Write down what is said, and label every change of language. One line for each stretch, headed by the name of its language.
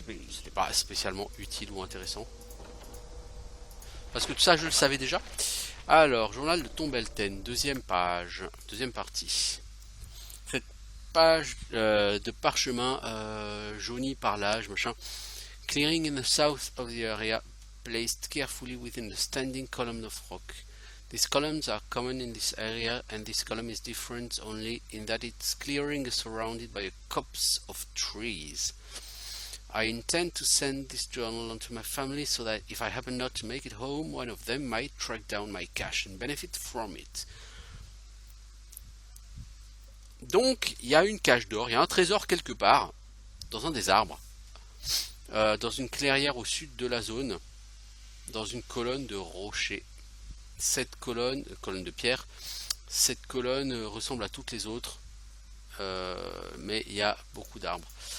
French: C'était pas spécialement utile ou intéressant. Parce que tout ça, je le savais déjà. Alors, journal de Tombelten, deuxième page, deuxième partie. page de parchemin jauni par l'âge, machin.
English: Clearing in the south of the area, placed carefully within the standing column of rock. These columns are common in this area, and this column is different only in that its clearing is surrounded by a copse of trees. I intend to send this journal on to my family so that if I happen not to make it home, one of them might track down my cache and benefit from it.
French: Donc, il y a une cache d'or, il y a un trésor quelque part, dans un des arbres, dans une clairière au sud de la zone, dans une colonne de rochers. Cette colonne de pierre, cette colonne ressemble à toutes les autres, mais il y a beaucoup d'arbres.